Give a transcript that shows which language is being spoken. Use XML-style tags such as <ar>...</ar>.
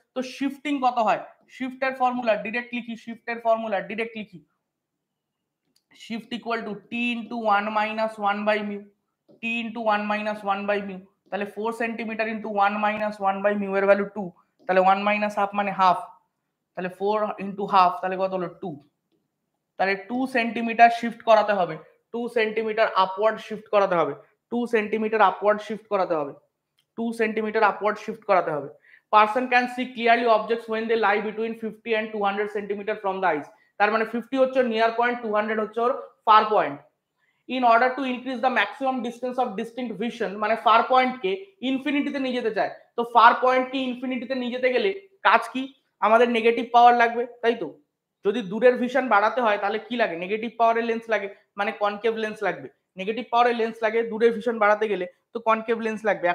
<bn>তো শিফটিং কত হয়, শিফটের ফর্মুলা ডিরেক্ট লিখি, শিফটের ফর্মুলা ডিরেক্ট লিখি,</bn> <en>shift equal to t into 1 minus 1 by mu,</en> <bn>t into 1 minus 1 by mu, তাহলে 4 centimetre into 1 minus 1 by mu এর value 2, তাহলে 1 minus half মানে half, তাহলে 4 into half তাহলে কত হলো 2, তাহলে 2 সেন্টিমিটার শিফট করাতে হবে, 2 সেন্টিমিটার আপওয়ার্ড শিফট করাতে হবে, 2 সেন্টিমিটার আপওয়ার্ড শিফট করাতে হবে, 2 সেন্টিমিটার আপওয়ার্ড শিফট করাতে হবে।</bn> <en>Person can see clearly objects when they lie between 50 and 200 centimetre from the eyes,</en> <bn>তার মানে 50 হচ্ছে নিয়ার পয়েন্ট, 200 হচ্ছে ওর fur point.</bn> <en>in order to increase the maximum distance of distinct vision,</en> <bn>মানে fur পয়েন্টকে ইনফিনিটিতে নিয়ে যেতে চায়, তো ফার পয়েন্টকে ইনফিনিটিতে নিয়ে যেতে গেলে কাজ কি, আমাদের নেগেটিভ পাওয়ার লাগবে, তাই তো? যদি দূরের ভিশন বাড়াতে হয় তাহলে কি লাগে, নেগেটিভ পাওয়ারের লেন্স লাগে, মানে কনকেভ লেন্স লাগবে, নেগেটিভ পাওয়ারের লেন্স লাগে দূরের ভিশন বাড়াতে গেলে, তো কনকেভ লেন্স লাগবে।</bn>